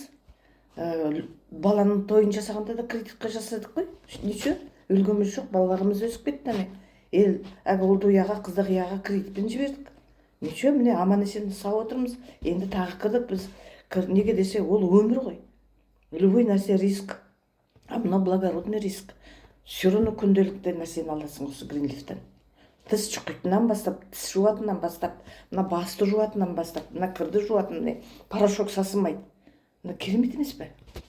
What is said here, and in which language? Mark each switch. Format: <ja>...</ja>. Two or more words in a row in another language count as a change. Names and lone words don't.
<kk>Баланың тойын жасағанда да кредитке жасадық қой. Ничего, өлгеніміз жоқ, балаларымыз өсіп кетті. Ұлды ұяға, қызды ұяға кредитпен жібердік. Ничего, міне аман есен сау отырмыз. Енді тағы кірдік біз. Неге десе, ол өмір ғой. Любой нәрсе риск. Мына</kk> <ru>благородный риск. Все равно</ru> <kk>күнделікті нәрсені аласың осы Гринлифтен. Тіс шұқитыннан бастап, тіс жуатыннан бастап, мына басты жуатыннан бастап, мына кірді жуатын, порошок сасымайды. Керемет емес пе?</kk>